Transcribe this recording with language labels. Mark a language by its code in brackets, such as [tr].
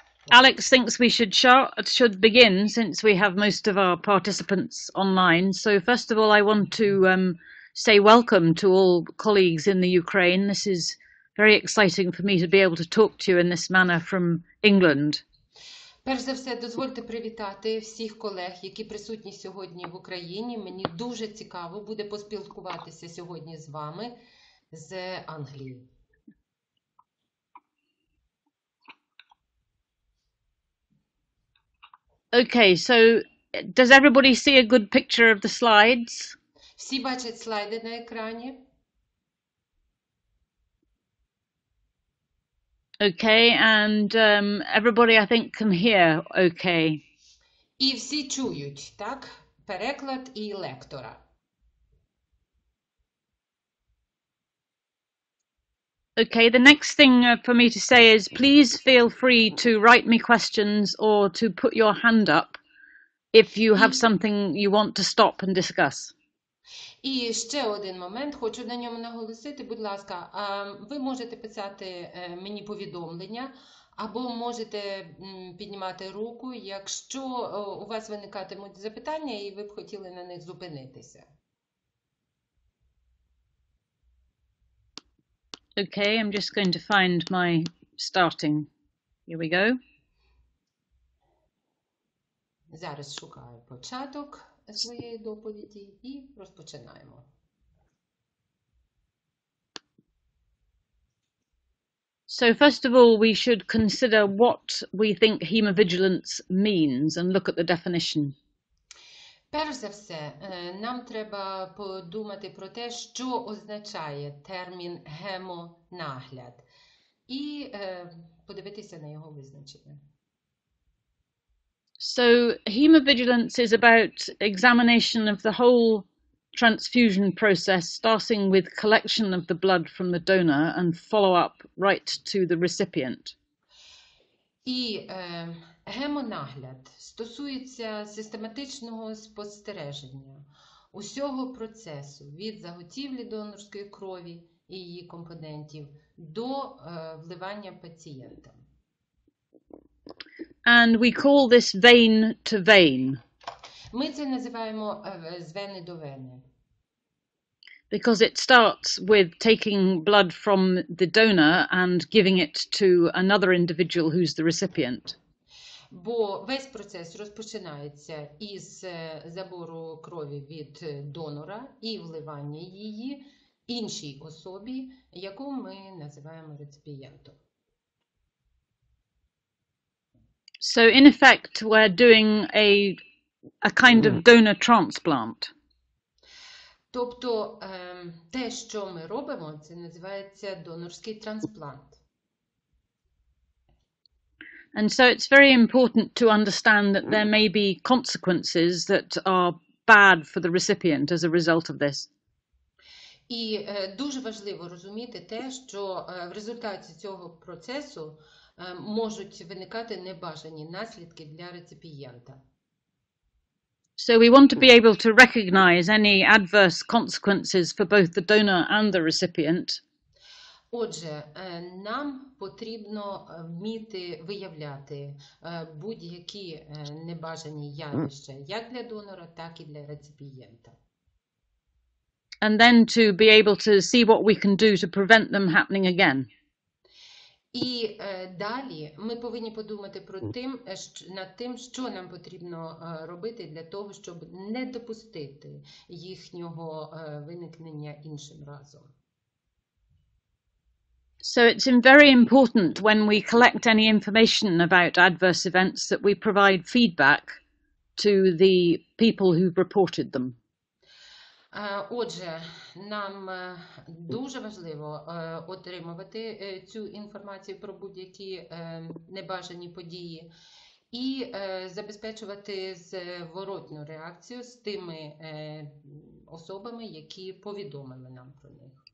[en] Alex thinks we should begin since we have most of our participants online. So first of all, I want to say welcome to all colleagues in the Ukraine. This is very exciting for me to be able to talk to you in this manner from England. [uk] Перш за все, дозвольте привітати всіх колег, які присутні сьогодні в Україні. Мені дуже цікаво буде поспілкуватися сьогодні з вами з Англії. [en] Okay, so does everybody see a good picture of the slides? [uk] Всі бачать слайди на екрані? [en] Okay, and everybody I think can hear okay. [uk] І всі чують, так? Переклад і лектора. [en] Okay, the next thing for me to say is please feel free to write me questions or to put your hand up if you have something you want to stop and discuss. [uk] І ще один момент, хочу на ньому наголосити, будь ласка, ви можете писати мені повідомлення, або можете піднімати руку, якщо у вас виникатимуть запитання і ви б хотіли на них зупинитися. [en] Okay, I'm just going to find my starting. Here we go. [uk] Зараз шукаю початок своєї доповіді і розпочинаємо. [en] So first of all, we should consider what we think hemovigilance means and look at the definition. [uk] Перш за все, нам треба подумати про те, що означає термін гемонагляд, і подивитися на його визначення. [en] So hemovigilance is about examination of the whole transfusion process, starting with collection of the blood from the donor and follow up right to the recipient. [uk] І гемонагляд стосується систематичного спостереження усього процесу від заготівлі донорської крові і її компонентів до вливання пацієнтам. [en] And we call this vein to vein [uk] Ми це називаємо з вени до вени. [en] because it starts with taking blood from the donor and giving it to another individual who's the recipient. [uk] Бо весь процес розпочинається із забору крові від донора і вливання її іншій особі, яку ми називаємо реципієнтом. [en] So in effect, we're doing a kind of donor transplant. [uk] Тобто те, що ми робимо, це називається донорський трансплант. [en] And so it's very important to understand that there may be consequences that are bad for the recipient as a result of this. [uk] І дуже важливо розуміти те, що в результаті цього процесу можуть виникати небажані наслідки для реципієнта. [en] So we want to be able to recognize any adverse consequences for both the donor and the recipient. [uk] Отже, нам потрібно вміти виявляти будь-які небажані явища як для донора, так і для реципієнта. [en] And then to be able to see what we can do to prevent them happening again. [uk] І далі ми повинні подумати над тим, що нам потрібно робити для того, щоб не допустити їхнього виникнення іншим разом. [en] So it's very important when we collect any information about adverse events that we provide feedback to the people who've reported them. [uk] Отже, нам дуже важливо отримувати цю інформацію про будь-які небажані події і забезпечувати зворотну реакцію з тими особами, які повідомили нам про них.